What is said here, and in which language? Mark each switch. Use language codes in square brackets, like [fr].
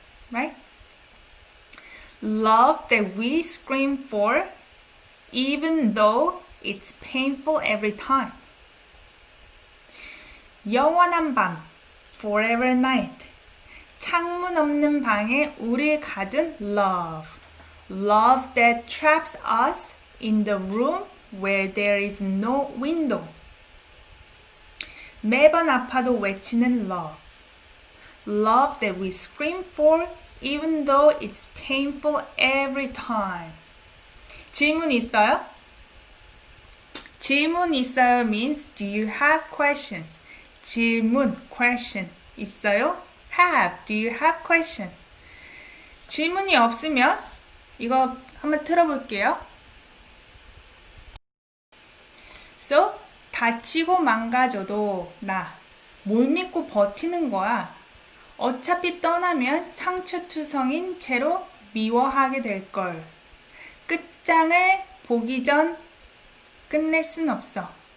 [en] Right? Love that we scream for, even though it's painful every time. [ko] 영원한 밤, [en] forever night. [ko] 창문 없는 방에 우릴 가둔 love. [en] Love that traps us in the room where there is no window. [ko] 매번 아파도 외치는 love. [en] Love that we scream for even though it's painful every time. [ko] 질문 있어요? 질문 있어요 [en] means do you have questions? [ko] 질문, question 있어요? [en] Have, do you have question? [ko] 질문이 없으면 이거 한번 틀어볼게요. So, 다치고 망가져도 나. 뭘 믿고 버티는 거야. 어차피 떠나면 상처투성인 채로 미워하게 될걸. 끝장을 보기 전 끝낼 순 없어.